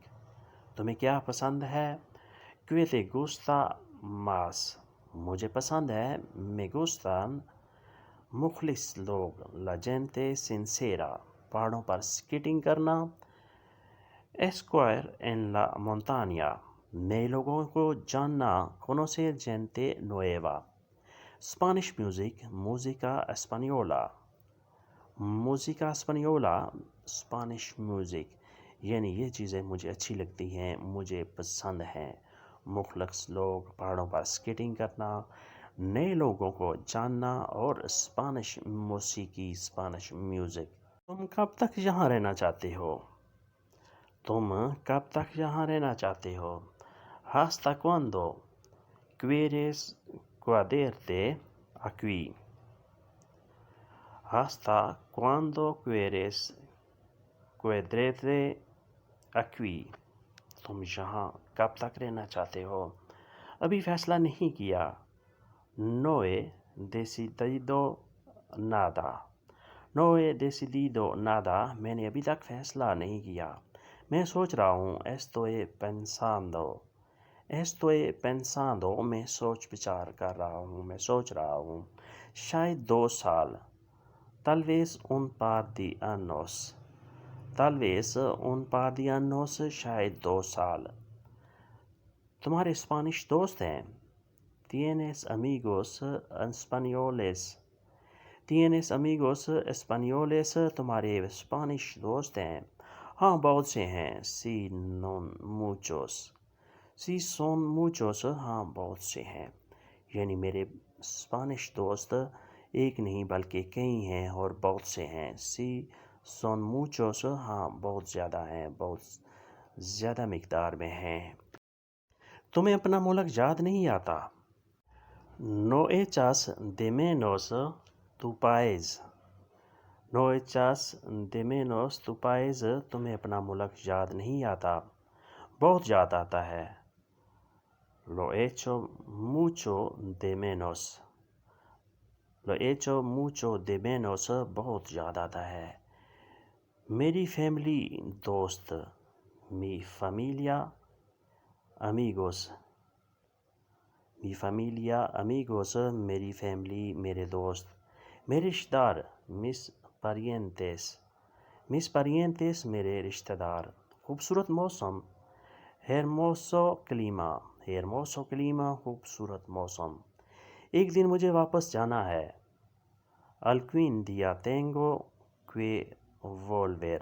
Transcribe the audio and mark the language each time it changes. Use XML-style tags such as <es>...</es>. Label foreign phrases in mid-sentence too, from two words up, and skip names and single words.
<ur>تمہیں کیا پسند ہے؟</ur> <es>¿Qué te gusta más؟</es> <ur>مجھے پسند ہے</ur> <es>me gustan</es> <ur>مخلص لوگ،</ur> <es>la gente sincera</es> <ur>پہاڑوں پر سکیٹنگ کرنا،</ur> <es>esquire en la montaña</es> <ur>نئے لوگوں کو جاننا،</ur> <es>conocer gente nueva۔</es> <ur>اسپانش میوزک،</ur> <es>música española۔ música española</es> <ur>اسپانش میوزک، یعنی یہ چیزیں مجھے اچھی لگتی ہیں، مجھے پسند ہیں۔ مخلص لوگ، پہاڑوں پر سکیٹنگ کرنا، نئے لوگوں کو جاننا اور اسپانش موسیقی، اسپانش میوزک۔ تم کب تک یہاں رہنا چاہتے ہو؟ تم کب تک یہاں رہنا چاہتے ہو؟</ur> <es>¿Hasta cuándo quieres quedarte aquí؟ ¿Hasta cuándo quieres quedarte aquí؟</es> <ur>تم یہاں کب تک رہنا چاہتے ہو؟ ابھی فیصلہ نہیں کیا،</ur> <es>no he decidido nada۔ no he decidido nada</es> <ur>میں نے ابھی تک فیصلہ نہیں کیا۔ میں سوچ رہا ہوں،</ur> <es>estoy pensando۔ estoy pensando</es> <ur>میں سوچ بچار کر رہا ہوں، میں سوچ رہا ہوں۔ شاید 2 سال،</ur> <es>tal vez un par de años۔ tal vez un par de años</es> <ur>شاید 2 سال۔ تمہارے اسپانش دوست ہیں؟</ur> <es>¿Tienes amigos españoles؟ ¿Tienes amigos españoles</es> <ur>تمہارے اسپانش دوست ہیں؟ ہاں بہت سے ہیں۔</ur> <es>sí non muchos۔ sí son muchos</es> <ur>ہاں بہت سے ہیں، یعنی میرے اسپانش دوست ایک نہیں بلکہ کئی ہیں اور بہت سے ہیں۔</ur> <es>sí son muchos</es> <ur>ہاں بہت زیادہ ہیں، بہت زیادہ مقدار میں ہیں۔ تمہیں اپنا ملک یاد نہیں آتا؟</ur> <es>no echas de menos tu país۔ no echas de menos tu país</es> <ur>تمہیں اپنا ملک یاد نہیں آتا؟ بہت یاد آتا ہے۔</ur> <es>lo echo mucho de menos۔ lo echo mucho de menos</es> <ur>بہت یاد آتا ہے۔ میری فیملی دوست،</ur> <es>mi familia amigos۔ mi familia amigos</es> <ur>میری فیملی میرے دوست۔ میرے رشتہ دار،</ur> <es>mis parientes۔ mis parientes</es> <ur>میرے رشتہ دار۔ خوبصورت موسم،</ur> <es>hermoso clima۔ hermoso clima</es> <ur>خوبصورت موسم۔ ایک دن مجھے واپس جانا ہے،</ur> <es>algún día tengo que volver۔</es>